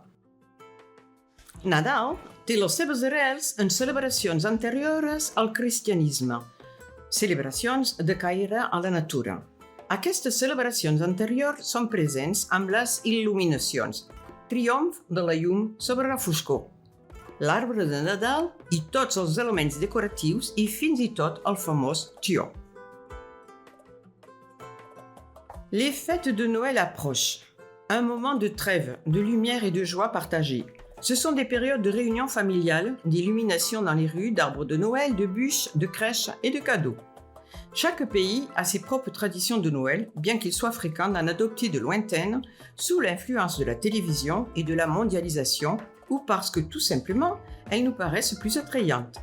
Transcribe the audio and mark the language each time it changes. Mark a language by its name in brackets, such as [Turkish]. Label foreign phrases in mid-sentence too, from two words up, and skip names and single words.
[Catalan] Nadal té les seves arrels en celebracions anteriors al cristianisme, celebracions de caire a la natura. Aquestes celebracions anteriors són presents amb les il·luminacions, triomf de la llum sobre la foscor, l'arbre de Nadal i tots els elements decoratius i fins i tot el famós tió. [French] Les fêtes de Noël approchent, un moment de trêve, de lumière et de joie partagée. Ce sont des périodes de réunion familiale, d'illumination dans les rues, d'arbres de Noël, de bûches, de crèches et de cadeaux. Chaque pays a ses propres traditions de Noël, bien qu'il soit fréquent d'en adopter de lointaines, sous l'influence de la télévision et de la mondialisation, ou parce que, tout simplement, elles nous paraissent plus attrayantes.